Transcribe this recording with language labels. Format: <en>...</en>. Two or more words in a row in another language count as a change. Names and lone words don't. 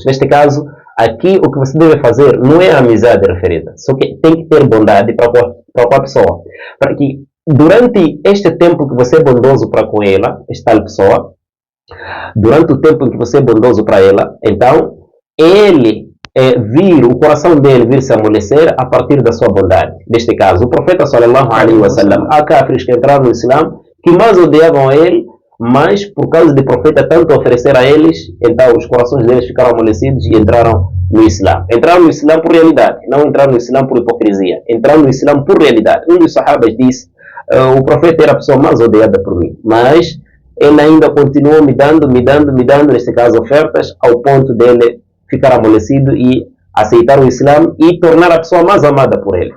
<pt>Neste caso, aqui o que você deve fazer não é a amizade referida, só que tem que ter bondade para com a pessoa. Para que durante este tempo que você é bondoso para com ela, esta tal pessoa, durante o tempo em que você é bondoso para ela, então ele vir, o coração dele vir se amolecer a partir da sua bondade. Neste caso, o profeta</pt> <ar>صلى الله عليه وسلم,</ar> <pt>há kafirs que entraram no Islã, que mais odiavam a ele, mas por causa do profeta tanto oferecer a eles, então os corações deles ficaram amolecidos e entraram no Islã. Entraram no Islã por realidade, não entraram no Islã por hipocrisia. Entraram no Islã por realidade. Um dos sahabas disse, o profeta era a pessoa mais odiada por mim, mas ele ainda continuou me dando, neste caso, ofertas, ao ponto dele ficar amolecido e aceitar o Islã e tornar a pessoa mais amada por ele.</pt>